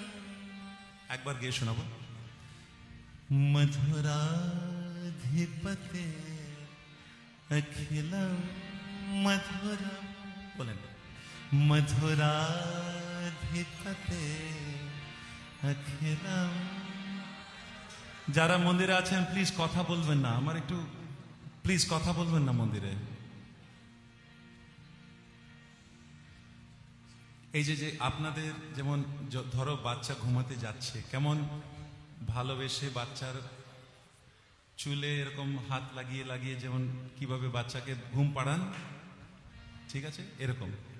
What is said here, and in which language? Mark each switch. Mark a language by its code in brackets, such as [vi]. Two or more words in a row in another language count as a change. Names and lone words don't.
[bn] একবার গে শোনাবো। [sa] मधुराधिपते अखिलम मधुरम, बोलें मधुराधिपते अखिलम। [bn] যারা মন্দিরে আছেন প্লিজ কথা বলবেন না, আমার একটু প্লিজ কথা বলবেন না মন্দিরে। এই যে আপনাদের যেমন ধরো বাচ্চা ঘুমাতে যাচ্ছে, কেমন ভালোবেসে বাচ্চার চুলে এরকম হাত লাগিয়ে লাগিয়ে যেমন কিভাবে বাচ্চাকে ঘুম পাড়ান, ঠিক আছে, এরকম।